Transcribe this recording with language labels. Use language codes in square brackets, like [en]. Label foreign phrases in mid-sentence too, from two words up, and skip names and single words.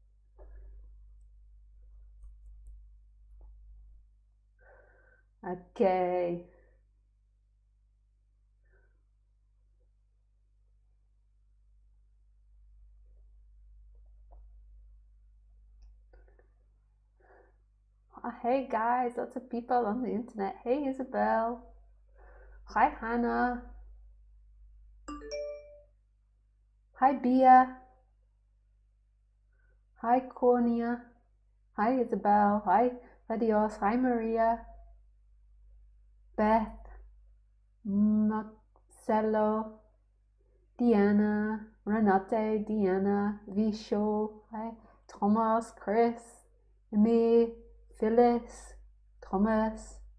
[en] Okay. Hey guys, lots of people on the internet. Hey Isabel. Hi Hannah. Hi Bia. Hi Cornia. Hi Isabel. Hi Adios. Hi Maria. Beth. Marcello. Diana. Renate. Diana. Visho. Hi Thomas. Chris. Emmy. Phyllis. Thomas.